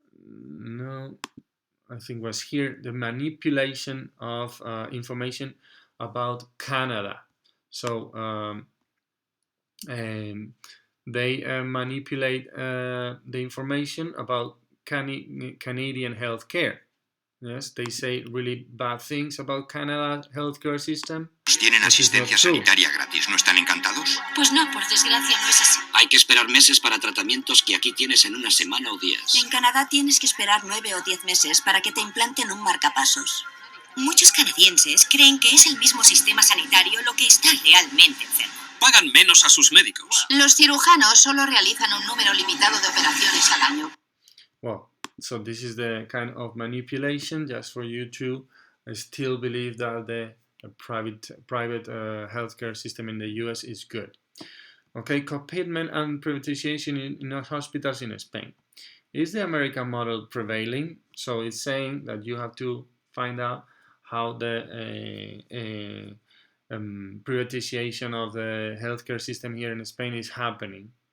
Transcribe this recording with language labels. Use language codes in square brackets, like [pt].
[en] No, I think was here, the manipulation of information about Canada. So they manipulate the information about Canadian healthcare. Yes, they say really bad things about Canada's healthcare system. [es] ¿Tienen asistencia sanitaria gratis? ¿No están encantados? Pues no, por desgracia no es así. Hay que esperar meses para tratamientos que aquí tienes en una semana o días. En Canadá tienes que esperar 9 o 10 meses para que te implanten un marcapasos. Muchos canadienses creen que es el mismo sistema sanitario lo que está realmente enfermo. Pagan menos a sus médicos. Los cirujanos solo realizan un número limitado de operaciones al año. [en] Well, so this is the kind of manipulation just for you to still believe that the private healthcare system in the US is good. Okay, co-payment and privatization in hospitals in Spain. Is the American model prevailing? So it's saying that you have to find out how the privatization of the healthcare system here in Spain is happening.